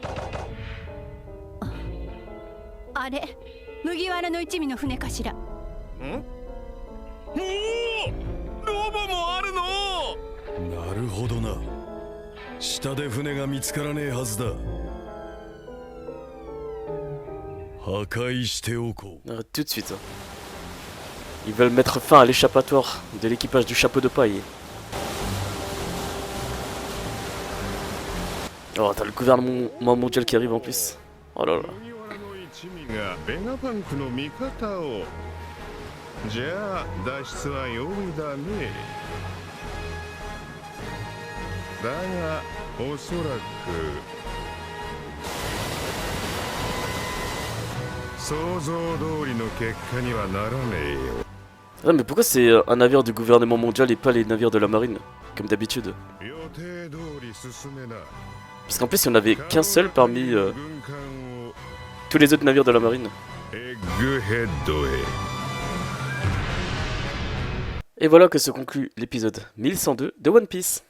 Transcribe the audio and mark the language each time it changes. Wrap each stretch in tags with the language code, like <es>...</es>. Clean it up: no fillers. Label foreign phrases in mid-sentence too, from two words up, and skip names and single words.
<ja>あれ、麦わらの一味の船かしら。ん？おお、ロボもあるの。なるほどな。下で船が見つからねえはずだ。破壊しておこう。</ja> <fr>Arrête tout de suite. Ils veulent mettre fin à l'échappatoire de l'équipage du chapeau de paille. Oh, t'as le gouvernement mondial qui arrive en plus. Oh là là.</fr> <ja>ベガパンクの味方を。じゃあ脱出は容易だね。だがおそらく想像通りの結果にはならねえよ。</ja> <fr>Ah, mais pourquoi c'est un navire du gouvernement mondial et pas les navires de la marine, comme d'habitude? Parce qu'en plus il n'y en avait qu'un seul parmi tous les autres navires de la marine. Et voilà que se conclut l'épisode 1102 de One Piece.</fr>